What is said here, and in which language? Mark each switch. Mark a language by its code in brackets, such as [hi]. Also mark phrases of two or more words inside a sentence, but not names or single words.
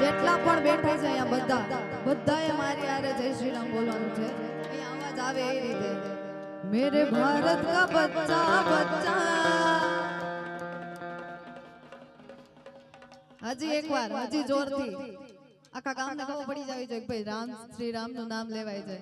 [gu] જેટલા પણ બેઠા છે અહીંયા બધાએ મારી હારે જય શ્રી રામ બોલવાનું છે. અહીંયા અવાજ આવે એ રીતે. [hi] मेरे भारत का बच्चा बच्चा. [gu] હજી એકવાર હજી જોરથી આખા ગામને ખબર પડી જાવી જોઈએ ભાઈ રામ શ્રી રામ નું નામ લેવાય જાય.